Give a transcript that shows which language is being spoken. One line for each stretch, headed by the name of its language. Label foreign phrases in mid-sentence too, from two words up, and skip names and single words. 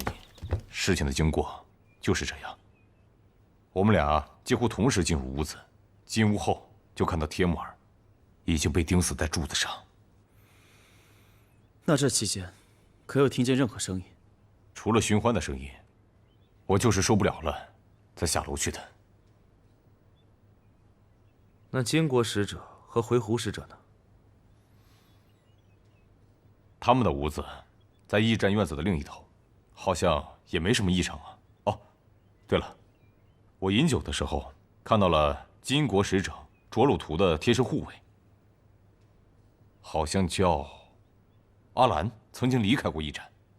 Chinese: 事情的經過就是這樣。我們倆幾乎同時進入屋子，進屋後就看到帖木兒已經被釘死在柱子上。那這期間，可有聽見任何聲音？除了尋歡的聲音。我就是受不了了，才下樓去的。那金國使者和回鹘使者呢？他們的屋子在驛站院子的另一頭，好像也沒什麼異常啊。哦，對了，我飲酒的時候看到了金國使者涿鹿圖的貼身護衛，好像叫阿蘭，曾經離開過驛站。